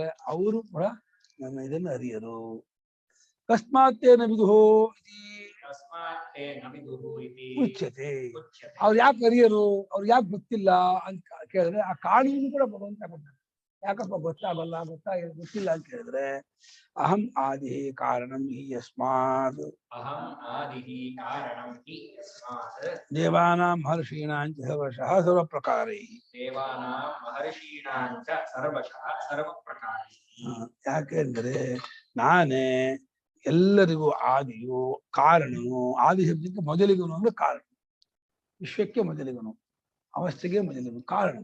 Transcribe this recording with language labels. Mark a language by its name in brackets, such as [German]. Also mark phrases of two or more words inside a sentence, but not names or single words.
[Kannada] ಅವರು ಕೂಡ ನಮ್ಮ ಇದನ್ನು ಅರಿಯರು. [Sanskrit] ಕಸ್ಮಾತ್ತೇನ ವಿದುಹೋ ಉಚ್ಯತೆ. [Kannada] ಅವ್ರು ಯಾಕೆ ಅರಿಯರು, ಅವ್ರು ಯಾಕೆ ಗೊತ್ತಿಲ್ಲ ಅಂತ ಕೇಳಿದ್ರೆ ಆ ಕಾರಣವನ್ನು ಕೂಡ ಭಗವಂತ ಕೊಡ್ತಾರೆ. ಯಾಕಪ್ಪ ಗೊತ್ತಾಗಲ್ಲ, ಗೊತ್ತಿಲ್ಲ ಅಂತ ಕೇಳಿದ್ರೆ [Sanskrit] ಅಹಂ ಆದಿ ಕಾರಣಂ ಹಿ ಯಸ್ಮಾತ್ ದೇವಾನಾಂ ಮಹರ್ಷೀಣಾಂ ಚ ಸರ್ವಶಃ ಸರ್ವಪ್ರಕಾರೈಃ. [Kannada] ಯಾಕೆಂದ್ರೆ ನಾನೇ ಎಲ್ಲರಿಗೂ ಆದಿಯು, ಕಾರಣನು. ಆದಿ ಶಬ್ದಕ್ಕೆ ಮೊದಲಿಗನು ಅಂದ್ರೆ ಕಾರಣ, ವಿಶ್ವಕ್ಕೆ ಮೊದಲಿಗನು, ಅವಸ್ಥೆಗೆ ಮೊದಲಿಗನು, ಕಾರಣ.